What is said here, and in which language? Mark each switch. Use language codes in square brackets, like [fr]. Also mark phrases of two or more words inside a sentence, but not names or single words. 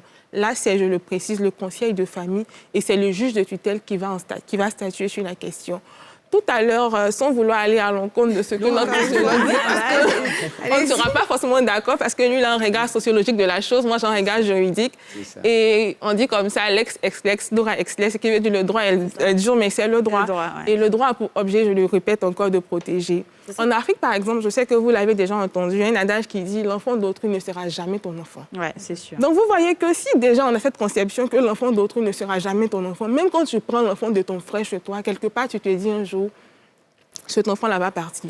[fr] Là, c'est, je le précise, le conseil de famille et c'est le juge de tutelle qui va statuer sur la question. Tout à l'heure, sans vouloir aller à l'encontre de ce que notre sociologue dit, on ne sera pas forcément d'accord parce que lui, il a un regard sociologique de la chose, moi, j'ai un regard juridique. Et on dit comme ça, [la] lex ex lex, dura ex lex, [fr] ce qui veut dire le droit est dur, mais c'est le droit. Et le droit a pour objet, je le répète encore, de protéger. En Afrique, par exemple, je sais que vous l'avez déjà entendu, il y a un adage qui dit « l'enfant d'autrui ne sera jamais ton enfant ». Oui, c'est sûr. Donc, vous voyez que si déjà on a cette conception que l'enfant d'autrui ne sera jamais ton enfant, même quand tu prends l'enfant de ton frère chez toi, quelque part, tu te dis un jour, cet enfant-là va partir.